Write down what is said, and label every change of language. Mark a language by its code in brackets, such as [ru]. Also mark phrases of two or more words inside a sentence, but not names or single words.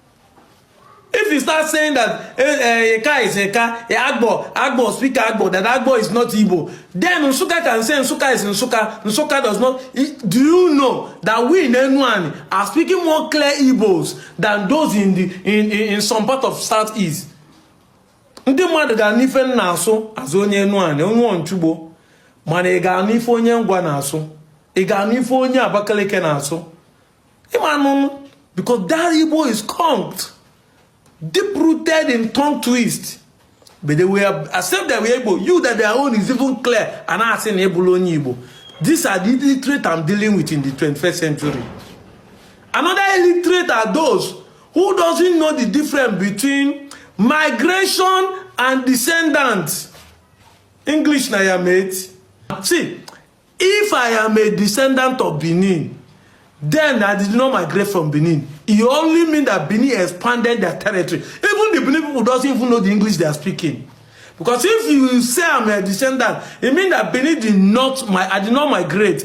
[en] If you start saying that Eka is Eka, Agbo speak Agbo, that Agbo is not Igbo, then Nsukka can say Nsukka is Nsukka, Nsukka does not. Do you know that we in Ukwuani are speaking more clear Igbos than those in some part of Southeast? [ig] Ndị mmadụ ga n'ife na-asụ azụ onye Ukwuani, onye Onchugbo, mana ị ga n'ife onye Ngwa na-asụ, ị ga n'ife onye Abakaliki na-asụ. [en] Because that Igbo is conked. Deep-rooted in tongue twist. But they were accept that we're able. You that their own is even clear. And I say Igbo. These are the illiterate I'm dealing with in the 21st century. Another illiterate are those who doesn't know the difference between migration and descendants. [ig] English na ya mate. [en] See, if I am a descendant of Benin, then I did not migrate from Benin. It only means that Benin expanded their territory. Even the Benin people doesn't even know the English they are speaking. Because if you say I'm a descendant, it means that Benin I did not migrate.